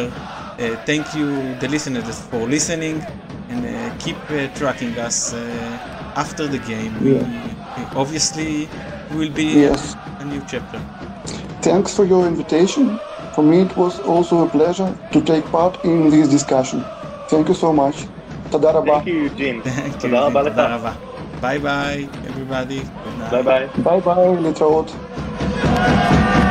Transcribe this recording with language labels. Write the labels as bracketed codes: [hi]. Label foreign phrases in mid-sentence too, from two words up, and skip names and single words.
[en] Thank you, the listeners, for listening, and keep tracking us after the game. Obviously, will be a new chapter. Thanks for your invitation. For me, it was also a pleasure to take part in this discussion. Thank you so much. [he] תודה רבה. [en] Thank you, Eugene. [he] תודה רבה לך. תודה רבה. ביי ביי, everybody. ביי ביי. ביי ביי, להתראות.